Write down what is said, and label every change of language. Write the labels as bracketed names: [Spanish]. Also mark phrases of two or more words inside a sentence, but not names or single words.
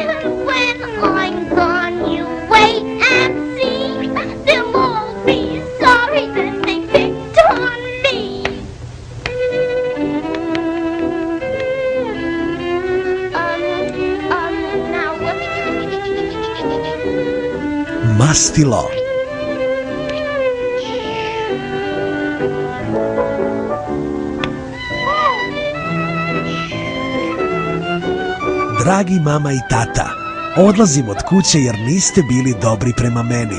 [English] When I'm gone, you wait and see. They'll all be sorry that they picked on me. Now what? [Serbian] Mastilo. Dragi mama i tata, odlazim od kuće jer niste bili dobri prema meni.